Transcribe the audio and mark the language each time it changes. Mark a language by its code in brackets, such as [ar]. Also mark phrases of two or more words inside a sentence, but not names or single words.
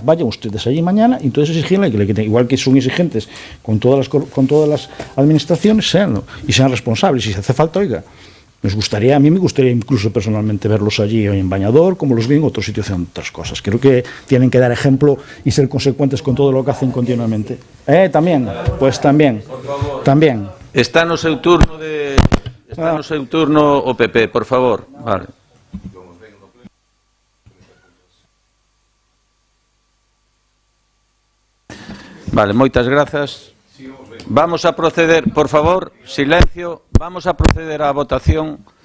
[es] Vayan ustedes allí mañana y entonces exigirle que igual que son exigentes con todas las administraciones, sean responsables. Si hace falta, oiga, a mí me gustaría incluso personalmente verlos allí en Bañador, como los vi en otros sitios haciendo otras cosas. Creo que tienen que dar ejemplo y ser consecuentes con todo lo que hacen continuamente. También, pues también. [gl] Está no seu turno o PP, por favor. Vale. Vale, moitas grazas. Vamos a proceder, por favor, silencio, vamos a proceder á votación.